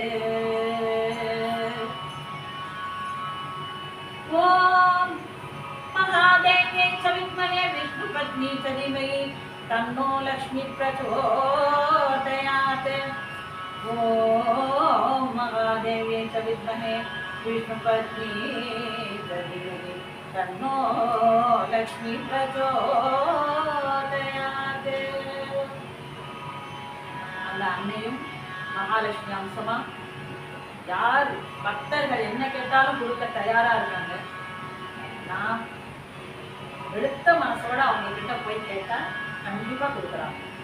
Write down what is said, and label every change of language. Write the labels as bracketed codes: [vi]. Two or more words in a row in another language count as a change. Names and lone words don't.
[sa] ओम महादेव्यै च विद्महे विष्णुपत्नी सधीमहि तन्नो लक्ष्मी प्रचोदयात्। ओम महादेव्यै च विद्महे विष्णुपत्नी सधीमहि तन्नो लक्ष्मी प्रचोदयात्. [ta] அந்த அன்னையும் மகாலட்சுமி அம்சமா யார் பக்தர்கள் என்ன கேட்டாலும் கொடுக்க தயாரா இருக்காங்க. நான் எடுத்த மனசோட அவங்க கிட்ட போய் கேட்டா கண்டிப்பா கொடுக்குறாங்க.